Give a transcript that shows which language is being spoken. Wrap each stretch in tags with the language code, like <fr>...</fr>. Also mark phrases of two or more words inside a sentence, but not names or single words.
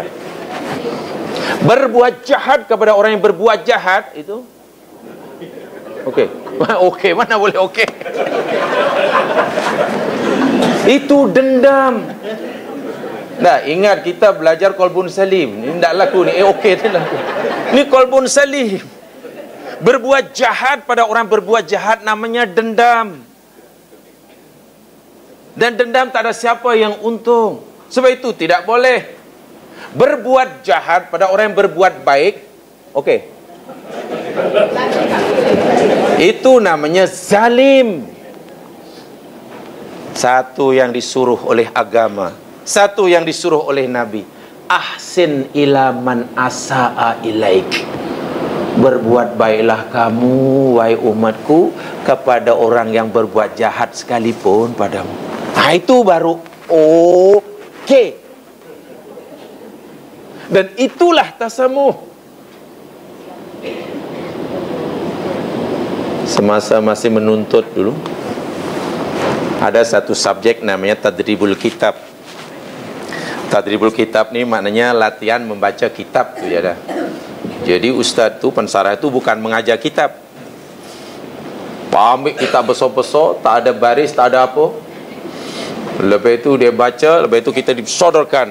<ms>Berbuat jahat kepada orang yang berbuat jahat itu okey. Okey, mana boleh okey? Itu dendam. Nah, ingat kita belajar</ms> <ar>قلب سليم.</ar> <ms>Ini tak laku ni. Okey tak laku. Ni</ms> <ar>قلب سليم.</ar> <ms>Berbuat jahat pada orang berbuat jahat namanya dendam. Dan dendam tak ada siapa yang untung. Sebab itu tidak boleh berbuat jahat pada orang yang berbuat baik. Okey. Itu namanya zalim. Satu yang disuruh oleh agama, satu yang disuruh oleh Nabi.</ms> <ar>أحسن إلى من أساء إليك.</ar> <ms>Berbuat baiklah kamu, wahai umatku, kepada orang yang berbuat jahat sekalipun padamu. Nah, itu baru okey. Dan itulah tasamuh. Semasa masih menuntut dulu, ada satu subjek namanya</ms> <ar>تدريب الكتاب. تدريب الكتاب</ar> <ms>ni maknanya latihan membaca kitab tu ya dah. Jadi ustaz tu, pensarah tu bukan mengajar kitab. Ambil kitab besar-besar, tak ada baris, tak ada apa. Lepas itu dia baca, lepas itu kita disodorkan.</ms>